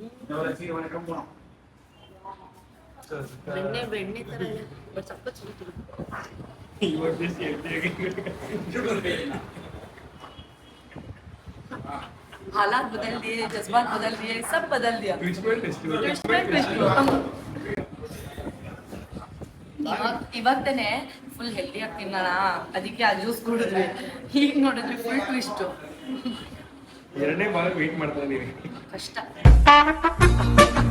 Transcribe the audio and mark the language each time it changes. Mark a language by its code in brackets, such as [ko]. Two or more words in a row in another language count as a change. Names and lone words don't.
[kn] ಬೆಣ್ಣೆ ಬೆಣ್ಣೆ ತರ ಇದೆ ಬಟ್ ಸಖತ್ sweet ಇದೆ. [hi] हालात बदल दिए, जज्बात बदल दिए, सब बदल दिया. [kn] ಇವಾಗ ತಾನೆ [en] full healthy [kn] ಆಗಿ ತಿನ್ನೋಣ ಅದಕ್ಕೆ ಆ ಜ್ಯೂಸ್ ಕುಡಿದ್ವಿ. ಈಗ ನೋಡಿದ್ವಿ [en] full twist. [kn] ಎರಡನೇ ಭಾಗ ವೇಟ್ ಮಾಡ್ತಾ ಇದೀನಿ. ಕಷ್ಟ.